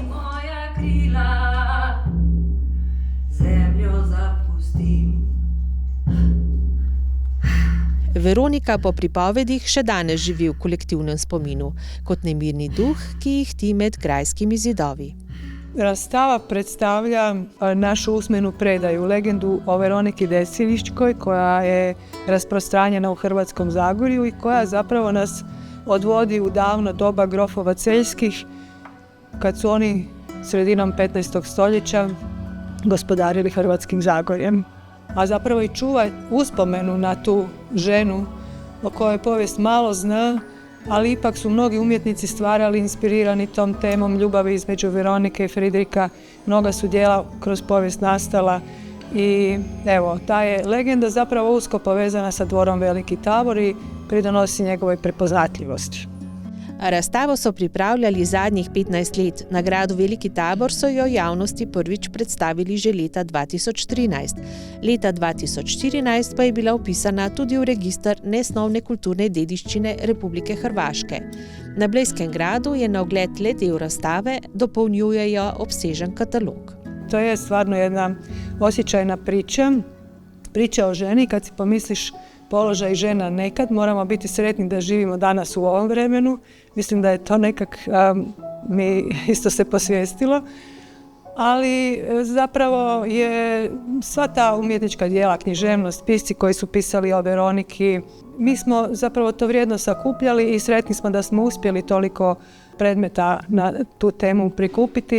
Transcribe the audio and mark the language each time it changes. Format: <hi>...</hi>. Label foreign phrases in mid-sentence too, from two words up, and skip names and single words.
<sl>Moja krila, zemljo zapustim. Veronika po pripovedih še danes živi v kolektivnem spominu, kot nemirni duh, ki jih ti med grajskimi zidovi.</sl> <hr>Razstava predstavlja našu usmenu predaju, legendu o Veroniki Deseniškoj, koja je rasprostranjena u Hrvatskom Zagorju i koja zapravo nas odvodi u davno doba grofova celjskih, kad su oni sredinom 15. stoljeća gospodarili Hrvatskim Zagorjem. A zapravo i čuva uspomenu na tu ženu o kojoj povijest malo zna, ali ipak su mnogi umjetnici stvarali inspirirani tom temom ljubavi između Veronike i Fridrika. Mnoga su djela kroz povijest nastala i evo, ta je legenda zapravo usko povezana sa dvorom Veliki Tabor i pridonosi njegovoj prepoznatljivosti.</hr> <sl>Razstavo so pripravljali zadnjih 15 let. Na gradu Veliki Tabor so jo javnosti prvič predstavili že leta 2013. Leta 2014 pa je bila vpisana tudi v register nesnovne kulturne dediščine Republike Hrvaške. Na Blejskem gradu je na ogled le del razstave, dopolnjujejo obsežen katalog.</sl> <hr>To je stvarno jedna osjećajna priča. Priča o ženi, kad si pomisliš položaj žena nekad, moramo biti sretni da živimo danas u ovom vremenu. Mislim da je to nekak mi isto se posvijestilo. Ali zapravo je sva ta umjetnička djela, književnost, pisci koji su pisali o Veroniki, mi smo zapravo to vrijedno sakupljali i sretni smo da smo uspjeli toliko predmeta na tu temu prikupiti.</hr>